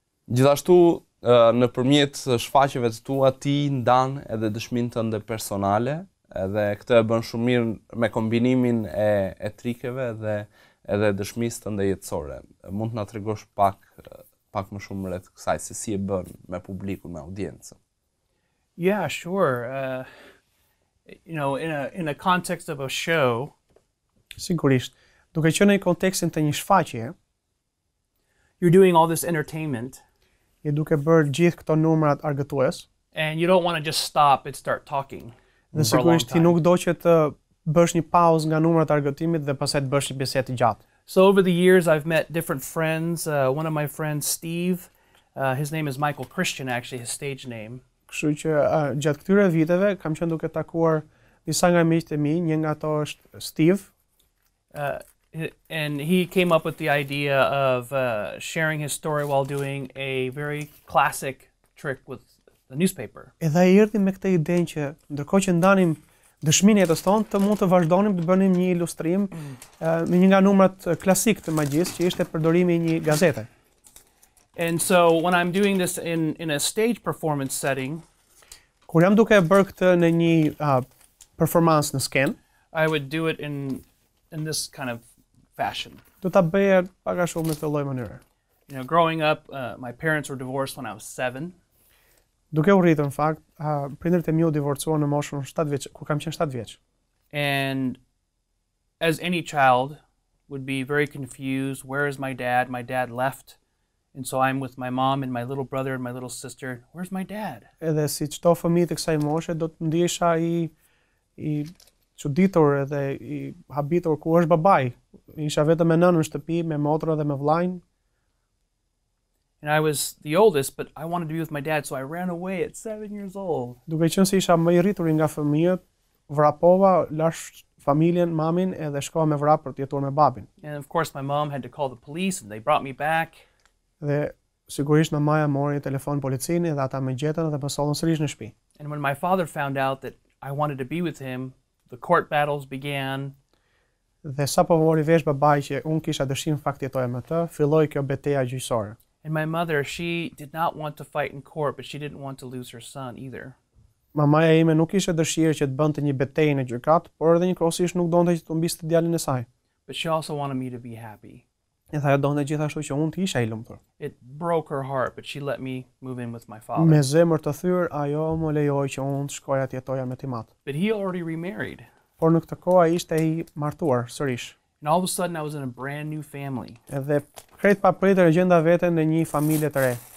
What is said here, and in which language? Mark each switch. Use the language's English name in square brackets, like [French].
[Albanian] Gjithashtu, nëpërmjet shfaqjeve të tua ti ndan edhe dëshminë tënde personale, edhe këtë e bën shumë mirë me kombinimin e etrikeve dhe edhe dëshmisë tënde jetësore. Mund të na tregosh pak më shumë rreth kësaj se si e bën me publikun, me audiencën. [English] Yeah, sure. You know, in a context of a show, [Albanian] Sigurisht, duke qenë në kontekstin të një shfaqjeje, [English] you're doing all this entertainment, [Albanian] je duke bërë gjithë këto numrat argëtues, [English] and you don't want to just stop and start talking. [Albanian] dhe [English] for a long [Albanian] sigurisht ti [English] time. [Albanian] nuk do që të bësh një pauzë nga numrat argëtimit dhe pastaj të bësh një bisedë të gjatë. [English] So over the years, I've met different friends. One of my friends, Steve, his name is Michael Christian, actually, his stage name. [Albanian] Kështu që gjatë këtyre viteve kam qenë duke takuar disa nga miqtë e mi, një nga ato është Steve, [English] And he came up with the idea of sharing his story while doing a very classic trick with the newspaper. [Albanian] edhe ai erdhi me këtë idenë që ndërkohë që ndanim dëshminë e jetës tonë, të mund të vazhdonim të bënim një ilustrim me një nga numrat klasik të magjisë, që ishte përdorimi i një gazete. [English] And so when I'm doing this in a stage performance setting, [Albanian] Kur jam duke e bërë këtë në një performancë në skenë, [English] I would do it in this kind of fashion. [Albanian] do ta bëja pak a shumë në këtë lloj mënyre. [English] You know, growing up, my parents were divorced when I was 7. [Albanian] Duke u rritur në fakt, prindërit e mi u divorcuan në moshën 7 vjeç, kur kam qenë 7 vjeç. [English] And as any child would be very confused, where is my dad? My dad left. And so I'm with my mom and my little brother and my little sister. Where's my dad? [Albanian] Edhe si çdo fëmijë të kësaj moshe do të ndihesha i çuditur edhe i habitur ku është babai. Isha vetëm me nënën në shtëpi, me motrën dhe me vllajën. [English] And I was the oldest, but I wanted to be with my dad, so I ran away at 7 years old. [Albanian] Duke qenë se isha më i rritur nga fëmijët, vrapova, lash familjen, mamin edhe shkova me vrap për të jetuar me babin. [English] And of course, my mom had to call the police, and they brought me back. [Albanian] Dhe sigurisht mamaja mori telefon policinë dhe ata më gjetën dhe më sollën sërish në shtëpi. [English] And when my father found out that I wanted to be with him, the court battles began. [Albanian] Dhe sapo mori vesh babai që unë kisha dëshirë në fakt jetoja me të, filloi kjo betejë gjyqësore. [English] And my mother, she did not want to fight in court, but she didn't want to lose her son either. [Albanian] Mamaja ime nuk kishte dëshirë që të bënte një betejë në gjykat, por edhe njëkohësisht nuk donte që të humbiste djalin e saj. [English] But she also wanted me to be happy. [Albanian] Edhe ajo donte gjithashtu që unë të isha i lumtur. [English] It broke her heart, but she let me move in with my father. [Albanian] Me zemër të thyrë, ajo më lejoi që unë të shkoja të jetoja me timat. [English] But he already remarried. [Albanian] Por në këtë kohë ai ishte i martuar sërish. [English] And all of a sudden, I was in a brand new family. [Albanian] Edhe krejt papritur e gjenda veten në një familje të re.